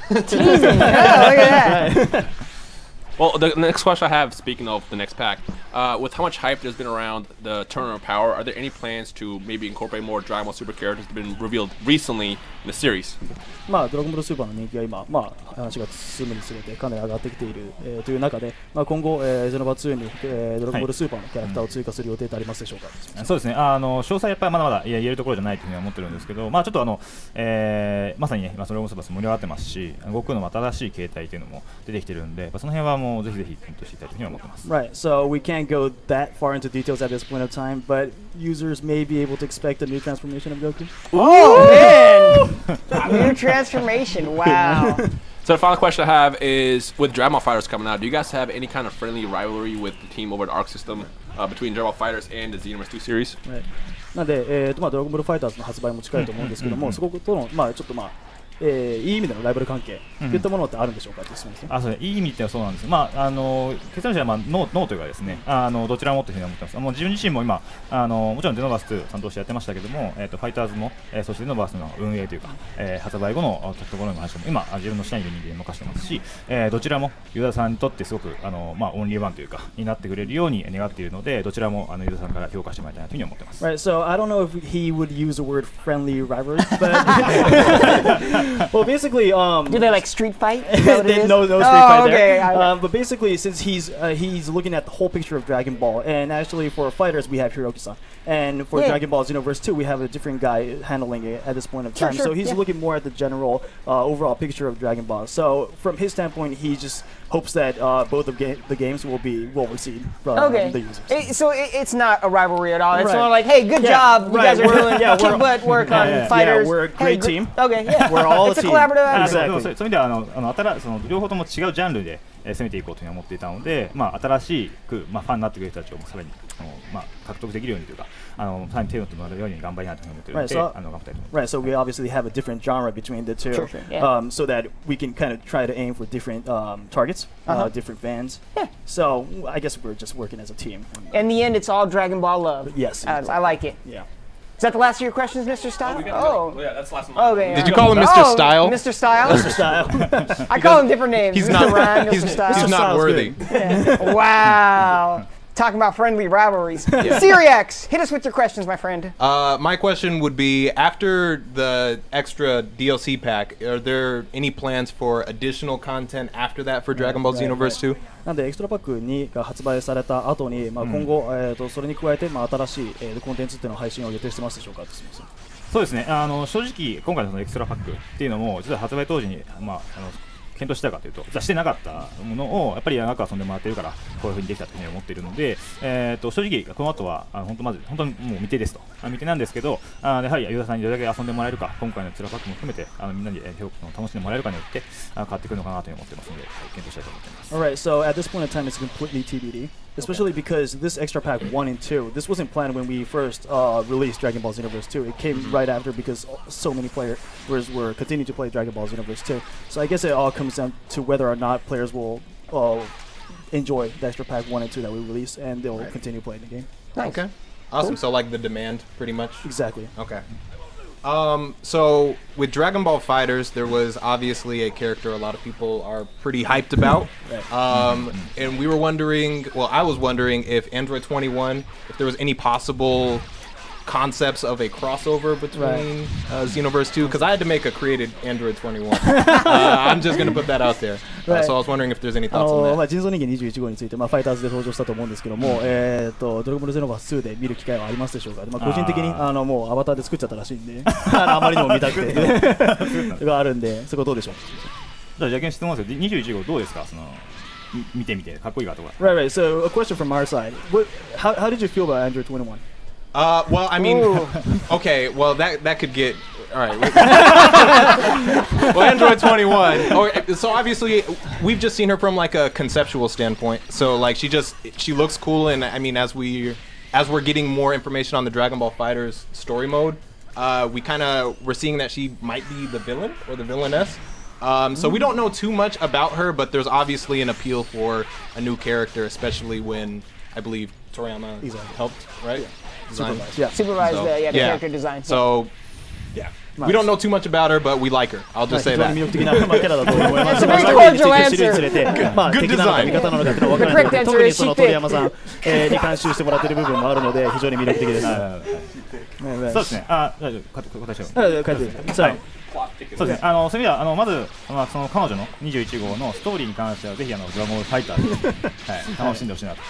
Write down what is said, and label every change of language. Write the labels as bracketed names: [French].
[English] Teasing. Yeah, look at that. Well, the next question I have, speaking of the next pack, with how much hype there's been around the Tournament of Power, are there any plans to maybe incorporate more Dragon Ball Super characters that have been revealed recently in the series? [Japanese] まあドラゴンボールスーパーの人気が今、まあ話が進むにつれてかなり上がってきている、という中で、まあ今後、ゼノバ2に、ドラゴンボールスーパーのキャラクターを追加する予定ってありますでしょうか。そうですね。詳細やっぱりまだまだ言えるところじゃないというふうに思ってるんですけど、まあちょっとまさにね今ドラゴンボールスーパー盛り上がってますし、悟空の新しい形態というのも出てきてるんで、その辺はもうぜひぜひ検討していきたいというふうに思ってます。 [English] Right. So we can't go that far into details at this point of time, but users may be able to expect a new transformation of Goku. Oh man! New transformation. Wow. So the final question I have is, with Dragon Ball Fighters coming out, do you guys have any kind of friendly rivalry with the team over at Arc System between Dragon Ball Fighters and the Xenoverse 2 series? Right. [Japanese] なんで、まあドラゴンボールファイターズの発売も近いと思うんですけども、そことのまあちょっとまあ。いい意味でのライバル関係といったものってあるんでしょうかって質問ですね。そういい意味ってはそうなんです。まあ結論としてはまあノーというかですね、どちらもというふうに思ってます。もう自分自身も今もちろんゼノバース2担当してやってましたけども、ファイターズも、そしてゼノバースの運営というか、発売後のところの話も今自分の下にいる人間に任せてますし、どちらもユーザーさんにとってすごくまあオンリーワンというかになってくれるように願っているので、どちらもユーザーさんから評価してもらいたいなというふうに思ってます。 [English] Right. So I don't know if he would use the word friendly rivalry, but well, basically. Do they like street fight? No street fight there. But basically, since he's looking at the whole picture of Dragon Ball, and actually for fighters we have Hiroki-san, and for Dragon Ball Xenoverse 2 we have a different guy handling it at this point of time. So he's looking more at the general overall picture of Dragon Ball. So from his standpoint, he just hopes that both of the games will be well received from the users. So it's not a rivalry at all. It's more like, hey, good job. You guys are doing kick butt work on fighters. Yeah, we're a great team. Okay, yeah. We're all it's a team. Collaborative effort. Exactly. [Japanese] そういう意味ではその両方とも違うジャンルで攻めていこうというふうに思っていたので、まあ新しくまあファンになってくれる人たちをさらにまあ獲得できるようにというか、さらに手を取ってもらえるように頑張りなというふうに思っているので、頑張りたいと思います。 [English] Right. So we obviously have a different genre between the two, so that we can kind of try to aim for different targets, different fans. Yeah. So I guess we're just working as a team. In the end, it's all Dragon Ball love. Yes. I like it. Yeah. Is that the last of your questions, Mr. Style? Yeah, that's the last one. Okay. Did you call him Mr. Style? Mr. Style? Mr. Style. I call him different names. He's Mr. not. Ryan, Mr. Style. He's not worthy. Wow. Talking about friendly rivalries. Syriax, hit us with your questions, my friend. My question would be, after the extra DLC pack, are there any plans for additional content after that for Dragon Ball Xenoverse 2? [Japanese] なんでエクストラパック2が発売された後に、まあ今後それに加えてまあ新しいコンテンツっていうのを配信を予定してますでしょうか。そうですね。正直今回のそのエクストラパックっていうのも実は発売当時にまあ検討したかというと、してなかったものをやっぱり長く遊んでもらっているからこういう風にできたというふうに思っているので、正直この後は本当にもう未定ですと、未定なんですけど、やはりユーザーさんにどれだけ遊んでもらえるか、今回のエクストラパックも含めてみんなに楽しんでもらえるかによって変わってくるのかなというふうに思ってますので、検討したいと思っています。 [English] Alright, so at this point in time it's completely TBD, especially because this extra pack 1 and 2, this wasn't planned when we first released Dragon Ball Xenoverse 2. It came right after because so many players were continuing to play Dragon Ball Xenoverse 2. So I guess it all comes down to whether or not players will enjoy the extra pack 1 and 2 that we release, and they'll continue playing the game. Nice. Okay. Awesome. Cool. So like the demand, pretty much? Exactly. Okay. So with Dragon Ball Fighters, there was obviously a character a lot of people are pretty hyped about. And we were wondering, well, I was wondering if Android 21, if there was any possible concepts of a crossover between Xenoverse 2, because I had to make a created Android 21. I'm just going to put that out there. So I was wondering if there's any thoughts on that. [Japanese] 人造人間21号について、ファイターズで登場したと思うんですけども、ドラゴンボールゼノバース2で見る機会はありますでしょうか。個人的にもうアバターで作っちゃったらしいんで、あまりにも見たくてがあるんで、そこどうでしょう。じゃあ逆に質問ですよ。21号どうですか。見てみてかっこいいかとか。 [English] Right. So a question from our side. How did you feel about Android 21? Well, I mean, okay, well, that could get, all right. Well, Android 21, so obviously, we've just seen her from, like, a conceptual standpoint. So, like, she looks cool, and, I mean, as we're getting more information on the Dragon Ball FighterZ story mode, we're seeing that she might be the villain, or the villainess. So we don't know too much about her, but there's obviously an appeal for a new character, especially when, I believe, Toriyama helped, right? Supervised, Supervised the character design. So, yeah. We don't know too much about her, but we like her. I'll just say [Japanese] 非常 [English] that. [Japanese] に魅力的なキャラだと思います。 [English] It's a very [Japanese] まあ [English] cordial [Japanese] 知るにつれて [English] Good [Japanese] 敵なのか味方なのかっていうのは分からないので、 [English] The correct answer [Japanese] 特に [English] is [Japanese] その [English] she [Japanese] 鳥山さんに監修してもらっている部分もあるので非常に魅力的です。そうですね。大丈夫。答えちゃう。書いてください。そうですね。そういう意味ではまずその彼女の21号のストーリーに関してはぜひドラゴンボールファイターで楽しんでほしいなと。